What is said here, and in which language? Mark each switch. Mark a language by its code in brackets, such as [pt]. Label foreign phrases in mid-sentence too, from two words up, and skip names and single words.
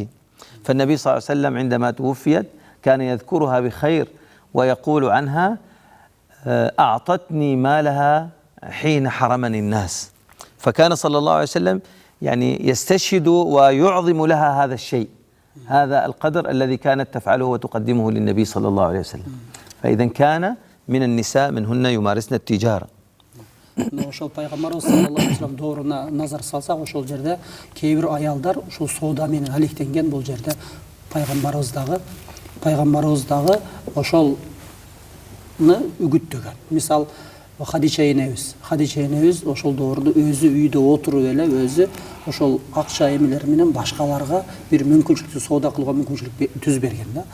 [ar] فالنبي صلى الله عليه وسلم عندما توفيت كان يذكرها بخير ويقول عنها أعطتني مالها حين حرمني الناس. فكان صلى الله عليه وسلم يعني يستشهد ويعظم لها هذا الشيء، هذا القدر الذي كانت تفعله وتقدمه للنبي صلى الله عليه وسلم. فإذا كان من النساء منهن يمارسن التجارة. [ky] Ошол пайгамбарыбыз [ar] صلى الله عليه وسلم [ky] дооруна назар салсак, ошол жерде кээ бир аялдар ушул соода менен алектенген. Бул жерде пайгамбарыбыз дагы ошолну үгүттөгөн. Мисал Хадича энебиз ошол доордо өзү үйдө отуруп эле өзү ошол акча эмелер менен башкаларга бир мүмкүнчүлүктү соода кылууга мүмкүнчүлүк түзүп берген да.